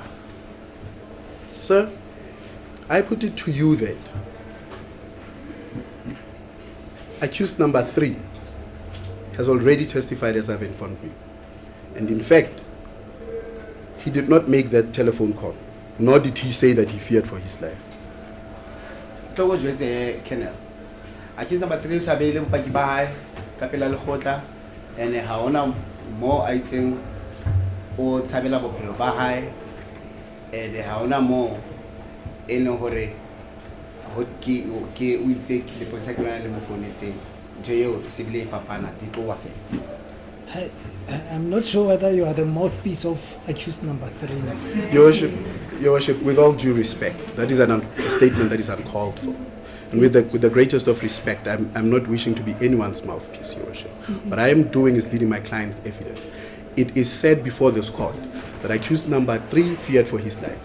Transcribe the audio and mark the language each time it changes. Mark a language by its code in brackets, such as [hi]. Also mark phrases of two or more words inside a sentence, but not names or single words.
[en] Sir, I put it to you that accused number 3 has already testified, as I've informed you. And in fact, he did not make that telephone call, nor did he say that he feared for his life. [st] Colonel, [en] accused number 3 [st] sa beile bopaki ba hae ka pela lekgotla, and ha ona mo a itseng o tshabela bophelo ba hae, and ha ona mo e leng hore ke o itse ke le ponisa ke lona le mo founetseng ntho eo se bile e fapana di tlo wa fela. [en] I'm not sure whether you are the mouthpiece of accused number 3. Your Worship, with all due respect, that is a statement that is uncalled for. And with the greatest of respect, I'm not wishing to be anyone's mouthpiece, Your Worship. What I am doing is leading my client's evidence. it is said before this court that accused number 3 feared for his life.